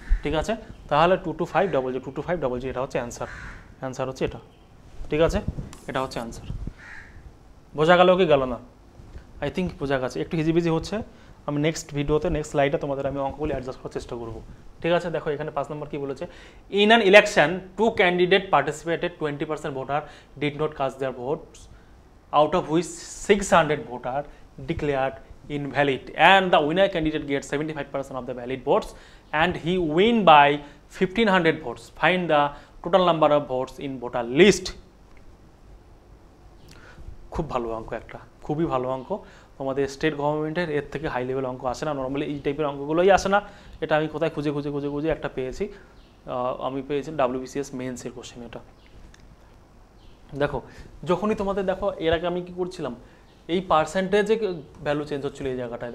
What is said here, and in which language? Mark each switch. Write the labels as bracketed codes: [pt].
[bn] ঠিক আছে, তাহলে 22500, 22500 এটা হচ্ছে অ্যান্সার। অ্যান্সার হচ্ছে এটা। ঠিক আছে, এটা হচ্ছে অ্যান্সার। বোঝা গেল কি গেল না? [en] I think [bn] বোঝা গেছে। একটু হিজিবিজি হচ্ছে, আমি নেক্সট ভিডিওতে নেক্সট স্লাইডে তোমাদের আমি অঙ্কগুলি অ্যাডজাস্ট করার চেষ্টা করব। ঠিক আছে, দেখো এখানে 5 নম্বর কি বলেছে? [en] In an election 2 candidate participated, 20% voter did not cast their votes, out of which 600 voter declared invalid, and the winner candidate gets 75% of the valid votes and he win by 1500 votes. Find the total number of votes in voter list. [bn] খুব ভালো অঙ্ক, একটা খুবই ভালো অঙ্ক। তোমাদের state গভর্নমেন্টের এর থেকে হাই লেভেল অঙ্ক আসে না, নর্মালি এই টাইপের অঙ্কগুলোই আসে না। এটা আমি কোথায় খুঁজে একটা পেয়েছি, আমি পেয়েছি WBCS মেন্সের কোশ্চেন এটা। দেখো যখনই তোমাদের, দেখো এর আগে আমি কি করছিলাম, এই পার্সেন্টেজে ভ্যালু চেঞ্জ হচ্ছিল এই জায়গাটায়।